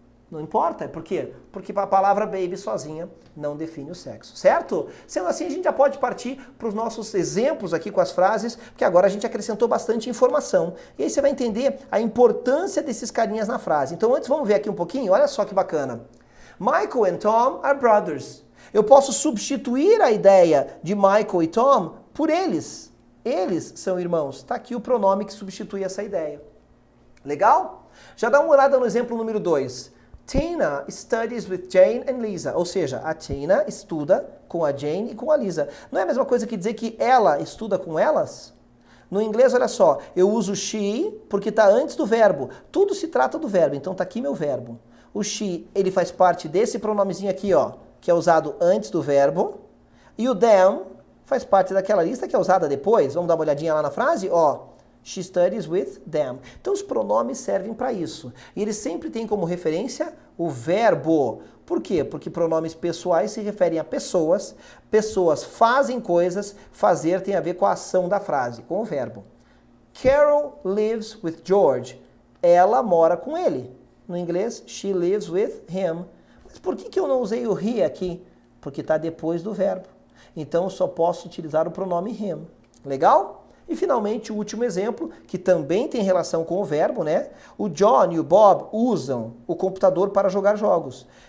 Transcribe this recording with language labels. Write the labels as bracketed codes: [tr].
[pt] Não importa, por quê? Porque a palavra baby sozinha não define o sexo, certo? Sendo assim, a gente já pode partir para os nossos exemplos aqui com as frases, porque agora a gente acrescentou bastante informação. E aí você vai entender a importância desses carinhas na frase. Então antes vamos ver aqui um pouquinho, olha só que bacana. [en] Michael and Tom are brothers. [pt] Eu posso substituir a ideia de Michael e Tom por eles. Eles são irmãos. Está aqui o pronome que substitui essa ideia. Legal? Já dá uma olhada no exemplo número 2. [en] Tina studies with Jane and Lisa. [pt] Ou seja, a Tina estuda com a Jane e com a Lisa. Não é a mesma coisa que dizer que ela estuda com elas? No inglês, olha só, eu uso she porque está antes do verbo. Tudo se trata do verbo, então está aqui meu verbo. O she, ele faz parte desse pronomezinho aqui, ó, que é usado antes do verbo. E o them faz parte daquela lista que é usada depois. Vamos dar uma olhadinha lá na frase, ó. [en] She studies with them. [pt] Então os pronomes servem para isso. E eles sempre têm como referência o verbo. Por quê? Porque pronomes pessoais se referem a pessoas. Pessoas fazem coisas. Fazer tem a ver com a ação da frase, com o verbo. [en] Carol lives with George. [pt] Ela mora com ele. No inglês, [en] she lives with him. [pt] Mas por que eu não usei o he aqui? Porque está depois do verbo. Então eu só posso utilizar o pronome him. Legal? E finalmente o último exemplo, que também tem relação com o verbo, né? O John e o Bob usam o computador para jogar jogos.